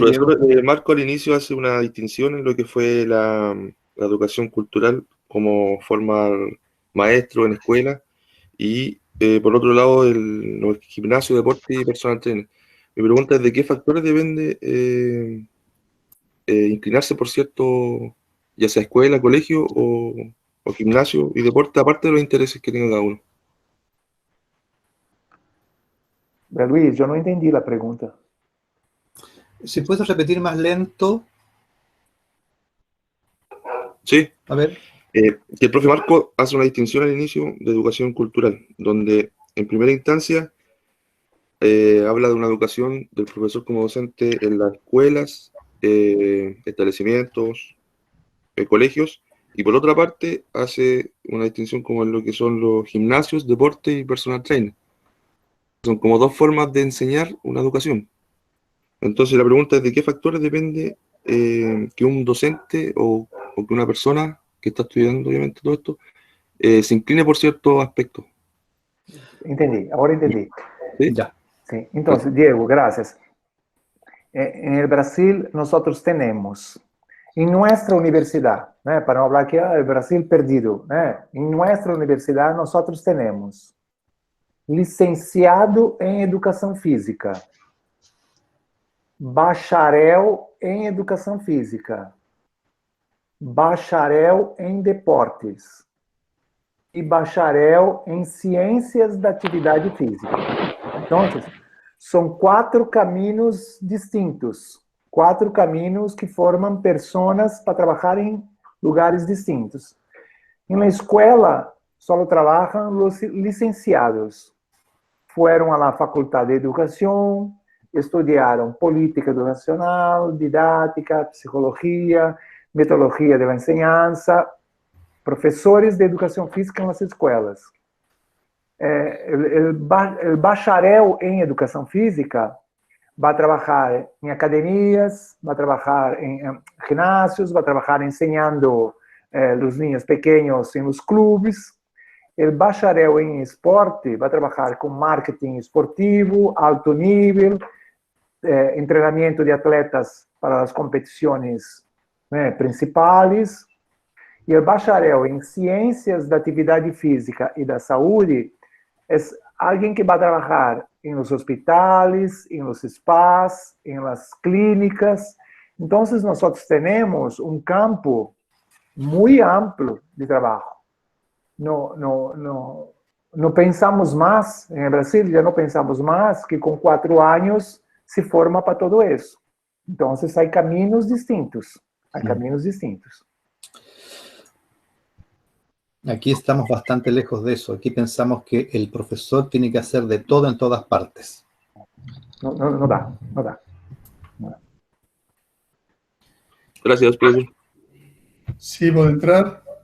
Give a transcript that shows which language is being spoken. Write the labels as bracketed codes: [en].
[es] profesor Marco al inicio hace una distinción en lo que fue la educación cultural como formar maestro en escuela y por otro lado el gimnasio, deporte y personal trainer. Mi pregunta es de qué factores depende inclinarse por cierto, ya sea escuela, colegio o gimnasio y deporte, aparte de los intereses que tenga cada uno. [pt] Luis, eu não entendi a pergunta. [es] Si puedes repetir más lento. Sí. A ver. Que el profe Marco hace una distinción al inicio de educación cultural, donde en primera instancia habla de una educación del profesor como docente en las escuelas, establecimientos, colegios, y por otra parte hace una distinción como en lo que son los gimnasios, deporte y personal trainer. Son como dos formas de enseñar una educación. Entonces la pregunta es de qué factores depende que un docente o que una persona que está estudiando obviamente todo esto se incline por ciertos aspectos. [pt] Entendi, agora entendi. [es] ¿Sí? Ya. Sí. [pt] Então, [es] Diego, gracias. En el Brasil, nosotros tenemos, en nuestra universidad, ¿eh? Para no hablar que el Brasil perdido, ¿eh? En nuestra universidad nosotros tenemos [pt] licenciado em Educação Física, bacharel em Educação Física, bacharel em Deportes e bacharel em Ciências da Atividade Física. Então, são 4 caminhos distintos, 4 caminhos que formam pessoas para trabalhar em lugares distintos. Na escola, só trabalham os licenciados. Foram à Faculdade de Educação, [es] estudiaron política educacional, didáctica, psicología, metodología de la enseñanza, profesores de educación física en las escuelas. El bacharel en educación física va a trabajar en academias, va a trabajar en gimnasios, va a trabajar enseñando los niños pequeños en los clubes. El bacharel en esporte va a trabajar con marketing esportivo, alto nivel, entrenamiento de atletas para las competiciones principales. [pt] E o bacharel em ciências da atividade física e da saúde é alguém que vai trabalhar [es] em los hospitales, em los spas, em las clínicas. [pt] Então, nós temos um campo muito amplo de trabalho. Não pensamos mais, em Brasil já não pensamos mais que com 4 anos se forma para todo isso. Então, há caminhos distintos. Há caminhos distintos. [es] Aquí estamos bastante lejos de eso. Aquí pensamos que el profesor tiene que hacer de todo en todas partes. No da. Gracias, profesor. Sí, ¿puedo entrar?